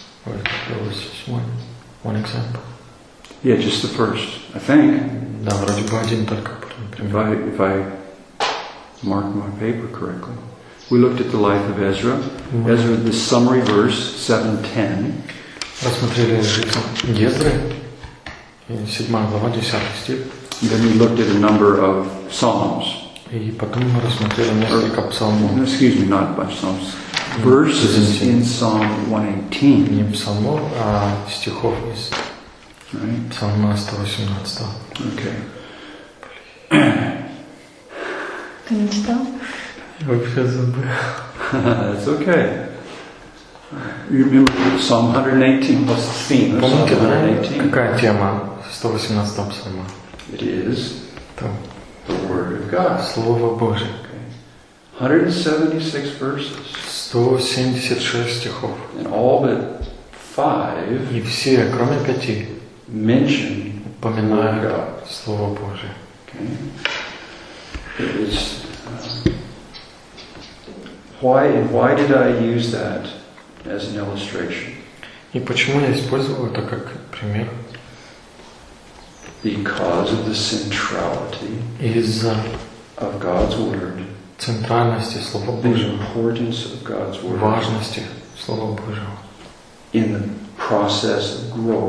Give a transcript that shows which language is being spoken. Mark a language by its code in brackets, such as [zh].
[en] There was just one example. Yeah, just the first, I think. [ru] Да, вроде бы один только пример. [en] If I mark my paper correctly. We looked at the life of Ezra. Ezra, the summary verse 7:10. [ru] Рассмотрели жизнь Ezra. Седьмая глава, десятый стих. [en] Then we looked at a number of psalms. [ru] И потом мы рассмотрели несколько псалмов. [en] Excuse me, not much psalms. Verses in Psalm 118. [ru] Не псалмов, а стихов из Псалма 118. [en] Okay. [ru] Ты не читал? [en] That's okay. You remember Psalm 118? What's the theme of Psalm 118? [ru] Какая тема 118 псалма? [en] It is the Word of God. [ru] Слово Божие. [en] 176 verses. [ru] 176 стихов. [en] And all but five. [ru] И все, кроме пяти, [en] mention [ru] упоминают Слово Божие. [en] Okay. It is. Why did I use that as an illustration? [ru] И почему я использовал это как пример? [en] because of the centrality of God's word, [uk] центральності слова Божого, [en] the importance of God's word, [uk] важності слова Божого, [en] in the process of growth,